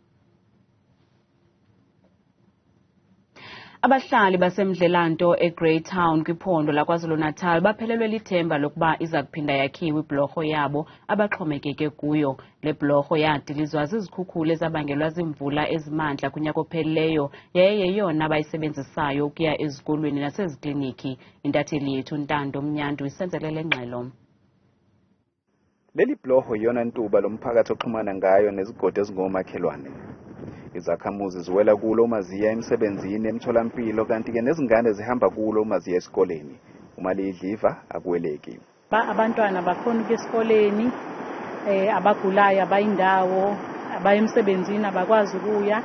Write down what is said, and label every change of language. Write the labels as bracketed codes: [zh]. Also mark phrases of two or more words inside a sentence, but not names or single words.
[xh] Abahlali basemdlelanto eGreytown kwiphondo laKwaZulu-Natal baphelelwe lithemba lokuba iza kuphinda yakhiwe ibhlorho yabo abaxhomekeke kuyo. Le bhlorho yadilizwa zizikhukhula ezabangelwa zimvula ezimandla kunyaka ophelileyo yaye yeyona abayisebenzisayo ukuya ezikolweni nasezikliniki. Intatheli yethu Ntando Mnyandu isenzelele ngxelo. [zu] Leli bhlorho yona ntuba lomphakathi oxhumana ngayo nezigodi ezingomakhelwane. Izakhamuzi ziwela kulo uma ziya emsebenzini emtholampilo kanti ke nezingane zihamba kulo uma ziya esikoleni. Uma lidliva akuweleki. Abantwana bakhona ukuya esikoleni, abagulayo abayindawo, abayemsebenzini abakwazi ukuya.